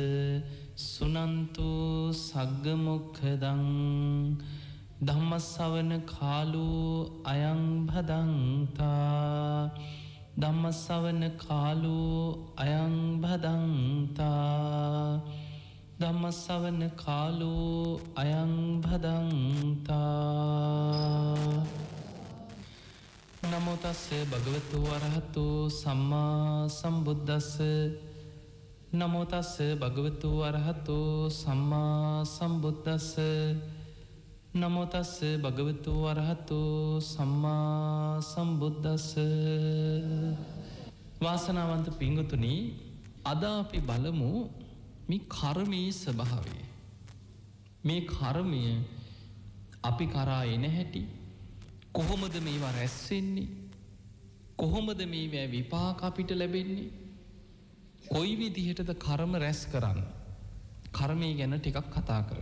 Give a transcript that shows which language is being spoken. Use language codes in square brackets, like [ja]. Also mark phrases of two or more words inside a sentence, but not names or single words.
[pi] සුනන්තු සග්ග මොක්ඛදං ධම්මස්සවන කාලෝ අයං භදංතා ධම්මස්සවන කාලෝ අයං භදංතා ධම්මස්සවන කාලෝ අයං භදංතා. නමෝ තස්ස භගවතු වරහතෝ සම්මා සම්බුද්දස්ස නමෝ තස්ස භගවතු වරහතෝ සම්මා සම්බුද්දස්ස නමෝ තස්ස භගවතු වරහතෝ සම්මා සම්බුද්දස්ස. [si] වාසනාවන්ත පිංගුතුනි, අද අපි බලමු මේ කර්මයේ ස්වභාවය. මේ කර්මය අපි කරා එන හැටි, කොහොමද මේවා රැස් වෙන්නේ, කොහොමද මේවා විපාක අපිට ලැබෙන්නේ, කොයි විදිහටද කර්ම රැස් කරන්නේ, කර්මය ගැන ටිකක් කතා කරමු.